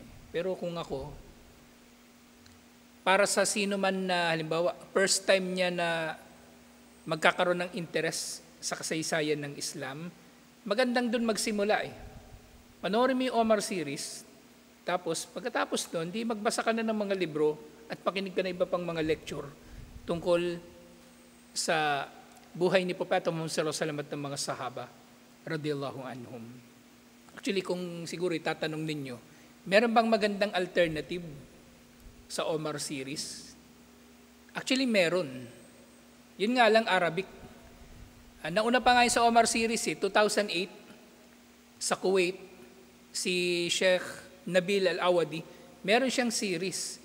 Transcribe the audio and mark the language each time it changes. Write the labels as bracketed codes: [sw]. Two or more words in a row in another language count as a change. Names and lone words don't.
[tl] Pero kung ako, para sa sino man na, halimbawa, [en] first time [tl] niya na magkakaroon ng interest sa kasaysayan ng Islam, magandang dun magsimula eh. Panoorin mo yung Omar series, tapos pagkatapos nun, di magbasa ka na ng mga libro at pakinig ka na iba pang mga lecture tungkol sa buhay ni Propeta Muhammad [ar] صلى الله عليه وسلم [tl] at ng mga sahaba [ar] رضي الله عنهم. [tl] Actually, kung siguro itatanong ninyo, meron bang magandang alternative sa Omar series? Actually, meron. Yun nga lang Arabic. Nauna pa nga yun sa Omar series 2008 sa Kuwait, si Sheikh Nabil Al-Awadi, meron siyang series.